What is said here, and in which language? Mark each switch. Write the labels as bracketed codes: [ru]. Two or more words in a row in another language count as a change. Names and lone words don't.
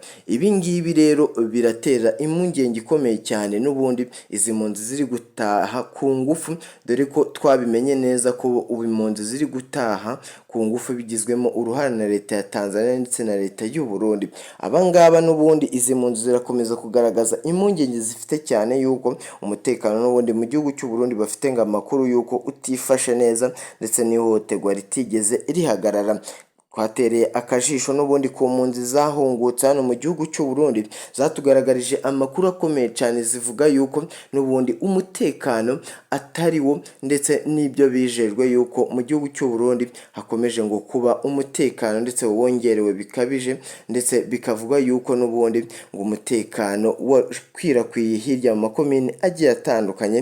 [rw] Ibi ngibi rero biratera impungenge ikomeye cyane, n'ubundi izi mpunzi ziri gutaha ku ngufu, dore ko twabimenye neza ko ubu impunzi ziri gutaha ku ngufu bigizwemo uruhare na leta ya Tanzania ndetse na leta y'u Burundi. Abangaba n'ubundi izi mpunzi zirakomeza kugaragaza impungenge zifite cyane yuko umutekano n'ubundi mu gihugu cy'u Burundi bafite ngo amakuru yuko utifashe neza ndetse n'ihohoterwa ritigeze rihagarara. Twatereye akajisho n'ubundi ku mpunzi zahungutse hano mu gihugu cy'u Burundi, zatugaragarije amakuru akomeye cyane zivuga yuko n'ubundi umutekano atari wo, ndetse n'ibyo bijejwe yuko mu gihugu cy'u Burundi hakomeje ngo kuba umutekano ndetse wongerewe bikabije, ndetse bikavuga yuko n'ubundi ngo umutekano wakwirakwiye hirya mu makomine agiye atandukanye.